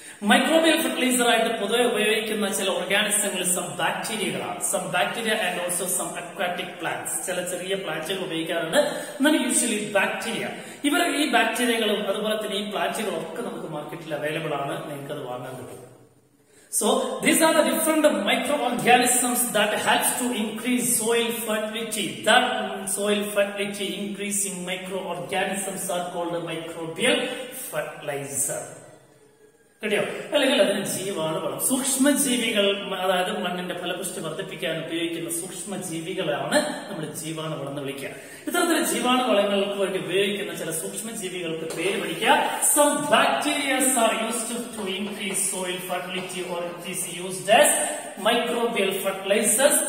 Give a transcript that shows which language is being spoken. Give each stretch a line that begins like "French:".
Malayalam: Microbial fertiliser ആയിട്ട് പൊതുവെ ഉപയോഗിക്കുന്ന ചില ഓർഗാനിസങ്ങൾ some ബാക്ടീരിയകളാണ്.
English: Some bacteria and also some aquatic plants.
Malayalam: ചില ചെറിയ പ്ലാന്റുകൾ ഉപയോഗിക്കാറുണ്ട്. എന്നാൽ യൂഷ്വലി ബാക്ടീരിയ, ഈ ബാക്ടീരിയകളും അതുപോലെ തന്നെ ഈ പ്ലാന്റുകളും ഒക്കെ നമുക്ക് മാർക്കറ്റിൽ അവൈലബിൾ ആണ്. നിങ്ങൾക്ക് അത് വാങ്ങാൻ കിട്ടും.
English: So these are the different microorganisms that helps to increase soil fertility. That soil fertility increasing microorganisms are called microbial fertilizer.
Malayalam: കേട്ടോ? അല്ലെങ്കിൽ അതിന് ജീവാണുവളം. സൂക്ഷ്മജീവികൾ, അതായത് മണ്ണിന്റെ ഫലപുഷ്ടി വർദ്ധിപ്പിക്കാൻ ഉപയോഗിക്കുന്ന സൂക്ഷ്മജീവികളാണ് നമ്മൾ ജീവാണുവളം എന്ന് വിളിക്കുക. ഇത്തരത്തിലെ ജീവാണുവളങ്ങൾക്ക് വേണ്ടി ഉപയോഗിക്കുന്ന ചില സൂക്ഷ്മജീവികൾക്ക് പേര് പഠിക്കുക.
English: Some bacterias are used to increase soil fertility or it is used as microbial fertilisers.